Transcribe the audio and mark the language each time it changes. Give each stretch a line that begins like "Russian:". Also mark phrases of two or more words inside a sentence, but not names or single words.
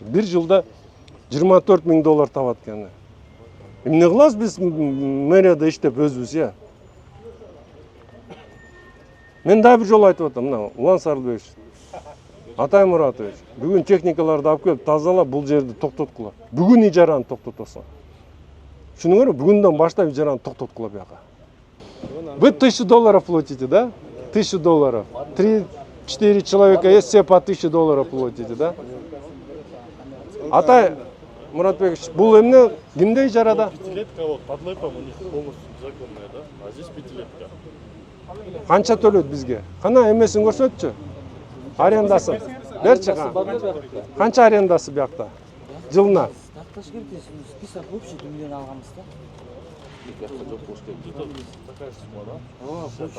Kyrgyz: Бир жылда 24 000 доллар табат экен. Эмне кылабыз биз мэрияда иштеп өзүбүз, я? Мен дагы бир жолу айтып атам, мына Улан Сарылбекович, Атай Муратович, бүгүн техникаларды алып келип тазалап бул жерди токтоткула. Бүгүн ижараны токтотосуң. Түшүнүңөрбү? Бүгүндөн баштап ижараны токтоткула бияка.
Russian: Вы 1000 долларов платите, да? 1000 долларов. 3-4 человека есть, все по 1000 долларов платите, да?
Kyrgyz: Атай Муратбекович, бул эмне кимде ижарада?
Russian: Пятилетка вот, под лэпом у них полностью законная, да? А здесь пятилетка.
Kyrgyz: Канча төлөйт бизге? Кана эмесин көрсөтчү. Арендасын. Берчи кана. Канча арендасы биякта? Жылына. Такташ керек,
Russian: список общий
Kyrgyz: Думинен алганбыз да.
Russian: Такая сумма, да?